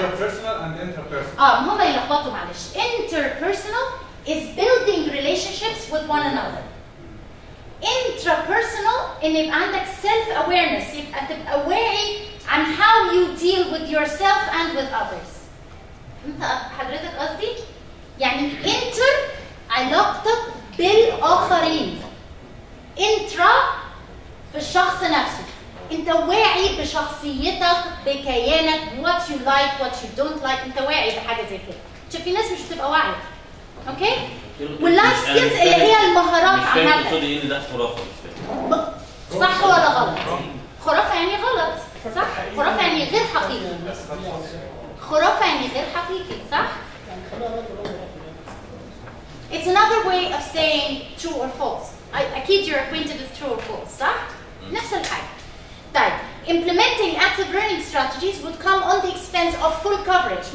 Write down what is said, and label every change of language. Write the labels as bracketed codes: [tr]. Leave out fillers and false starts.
[en] Interpersonal and interpersonal. [ar] هما يلخبطوا معلش. [en] Interpersonal is building relationships with one another. Intrapersonal [ar] إن يبقى عندك [en] self awareness، [ar] يبقى تبقى واعي عن [en] how you deal with yourself and with others. [ar] أنت حضرتك قصدي؟ يعني inter علاقتك بالآخرين. intra في الشخص نفسه. أنت واعي بشخصيتك، بكيانك، [en] what you like, what you don't like، [ar] أنت واعي بحاجة زي كده. شوف في ناس مش بتبقى واعية. أوكي؟ واللايف سكيلز اللي هي المهارات مش فاهم عامة. تقصدي إن ده خرافة، مش فاهم. صح ولا غلط؟ خرافة يعني غلط، صح؟ خرافة يعني غير حقيقي. خرافة يعني غير حقيقي، صح؟ [en] It's another way of saying true or false. [ar] أكيد [en] you're acquainted with true or false, [ar] صح؟ نفس الحاجة. طيب, [en] implementing active learning strategies would come on the expense of full coverage.